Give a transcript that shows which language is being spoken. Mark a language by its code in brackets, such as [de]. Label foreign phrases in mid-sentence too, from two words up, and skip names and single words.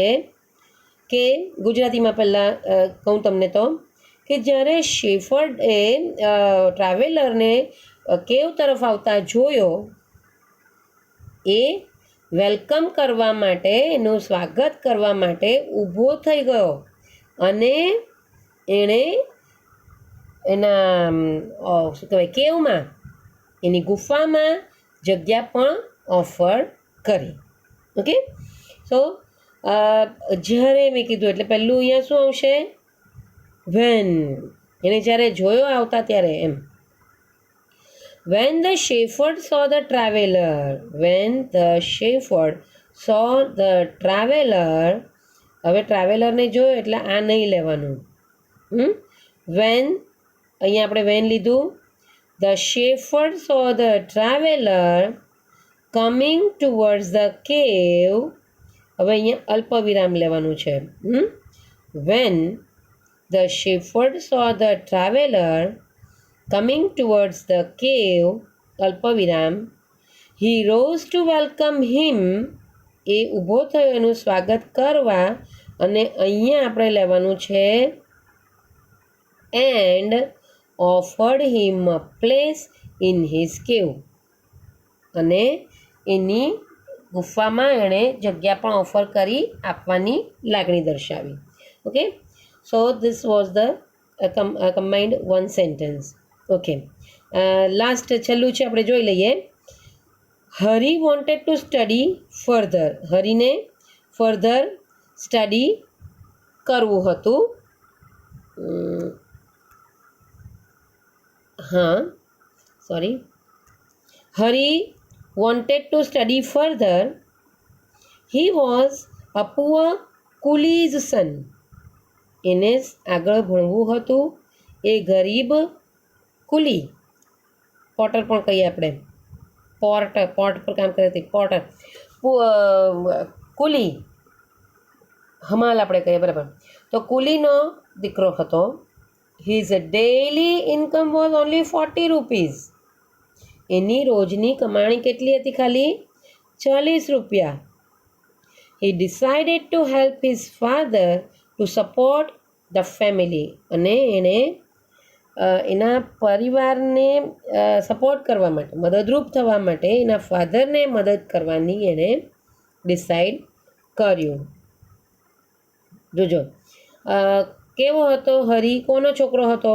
[gu] કે ગુજરાતીમાં પહેલાં કહું તમને તો, કે જ્યારે શેફર્ડે ટ્રાવેલરને કેવ તરફ આવતા જોયો એ વેલકમ કરવા માટે, એનું સ્વાગત કરવા માટે ઊભો થઈ ગયો અને એણે એના શું કહેવાય કેવમાં, એની ગુફામાં જગ્યા પણ ઓફર કરી. [en] OK, so [gu] જ્યારે મેં કીધું એટલે પહેલું અહીંયા શું આવશે? વેન. એને જ્યારે જોયો આવતા ત્યારે એમ. [en] When the shepherd saw the traveler, when the shepherd saw the traveler, [gu] હવે ટ્રાવેલરને જોયો એટલે આ નહીં લેવાનું. When, અહીંયા આપણે વેન લીધું. [en] The shepherd saw the traveler coming towards the cave, [gu] હવે અહીંયા અલ્પ વિરામ લેવાનું છે. [en] When the shepherd saw the traveler coming towards the cave, [gu] અલ્પ વિરામ, [en] he rose to welcome him, [gu] એ ઊભો થયો એનું સ્વાગત કરવા, અને અહીંયા આપણે લેવાનું છે [en] and offered him a place in his cave, [gu] અને એની ગુફામાં એણે જગ્યા પણ ઓફર કરી આપવાની લાગણી દર્શાવી. [en] OK, so this was the combined one sentence. OK, last [gu] છેલ્લું છે, આપણે જોઈ લઈએ. [en] Hari wanted to study further, [gu] હરીને [en] further study [gu] કરવું હતું. [en] હરી wanted to study further. He was a poor coolie's son. [gu] એને આગળ ભણવું હતું. એ ગરીબ કુલી, પોટર પણ કહીએ આપણે, પોર્ટ પર કામ કરે તે પોટર, કુલી, હમાલ આપણે કહીએ, બરાબર. તો કુલીનો દીકરો હતો. [en] His daily income was only 40 rupees. [gu] એની રોજની કમાણી કેટલી હતી? ખાલી 40 રૂપિયા. [en] He decided to help his father to support the family. [gu] અને એણે એના પરિવારને સપોર્ટ કરવા માટે, મદદરૂપ થવા માટે, એના ફાધરને મદદ કરવાની એણે ડિસાઈડ કર્યું. જોજો કેવો હતો હરી? કોનો છોકરો હતો?